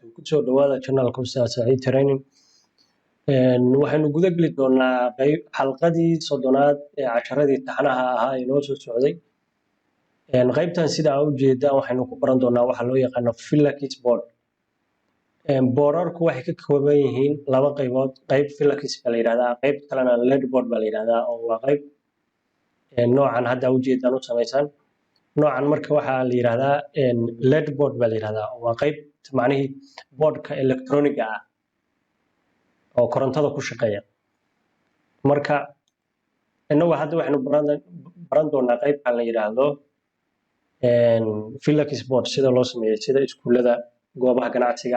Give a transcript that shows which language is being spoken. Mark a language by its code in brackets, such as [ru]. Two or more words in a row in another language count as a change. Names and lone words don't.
[so] Kusoo dhawaada channelka Ustaad Saciid Training. Waxaynu guda geli doonaa xalqadii soddonaad ee casharadii taxanaha ahaa ee noo soo socday. Qaybtan sida aad u jeedaan waxaynu ku baran doonaa waxa loo yaqaano Philakiss board. Boorarku waxay ka kooban yihiin laba qaybood. Qayb Philakiss baa la yidhahdaa, qayb kalena [en] lead board [so] baa la yidhahdaa oo waa qayb noocan hadda u jeedaan u samaysan. noocan marka waxaa la yidhahdaa [en] lead board [so] baa la yidhahdaa oo waa qayb macnihii boardka electroniga ah oo korontada ku shaqeeya. Marka inagu hadda waxaynu baran doonaa qaybkan la yidhaahdo Philakiss board sida loo sameeyo sida iskuulada, goobaha ganacsiga.